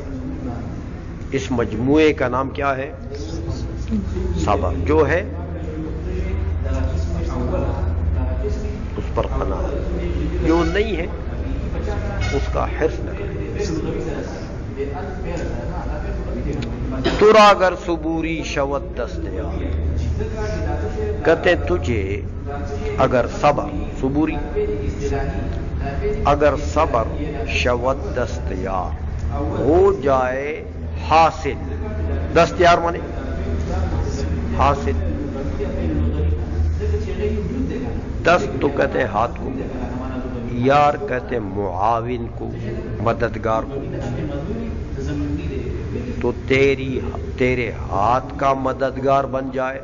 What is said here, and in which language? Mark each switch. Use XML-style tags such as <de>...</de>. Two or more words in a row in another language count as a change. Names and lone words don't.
<ur>اس مجموعے کا نام کیا ہے؟ صبر. جو ہے اس پر قناعت، جو نہیں ہے اس کا حرص نہ کرے.</ur> <fa>ترا گر صبوری شود دستیار،</fa> <ur>کہتے تجھے اگر صبر،</ur> <fa>صبوری اگر صبر شود دستیار</fa> <ur>ہو جائے حاصل. دستیار مانے حاصل. دست تو کہتے ہیں ہاتھ کو، یار کہتے ہیں معاون کو، مددگار کو. تو تیرے ہاتھ کا مددگار بن جائے.</ur>